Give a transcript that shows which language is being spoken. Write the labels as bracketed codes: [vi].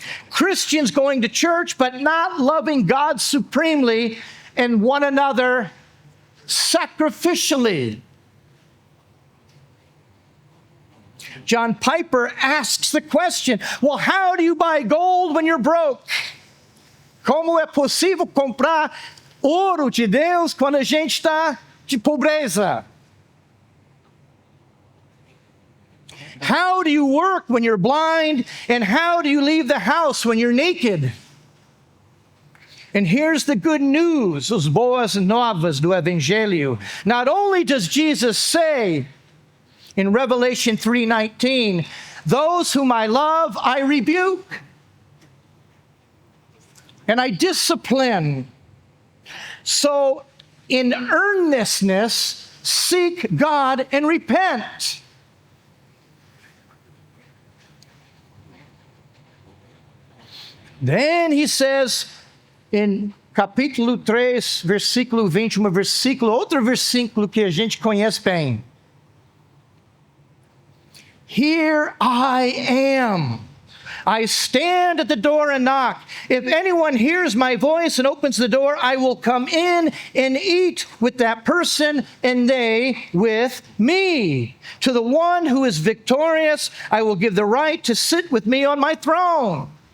[en] Christians going to church but not loving God supremely and one another sacrificially. John Piper asks the question, well, how do you buy gold when you're broke? [pt] Como é possível comprar ouro de Deus quando a gente está de pobreza? [en] How do you work when you're blind? And how do you leave the house when you're naked? And here's the good news, [pt] os boas novas do Evangelho. [en] Not only does Jesus say in Revelation 3:19, those whom I love, I rebuke. And I discipline. So in earnestness, seek God and repent. Then he says in [pt] capítulo 3, versículo 21, outro versículo que a gente conhece bem. [en] Here I am. I stand at the door and knock. If anyone hears my voice and opens the door, I will come in and eat with that person and they with me. To the one who is victorious, I will give the right to sit with me on my throne.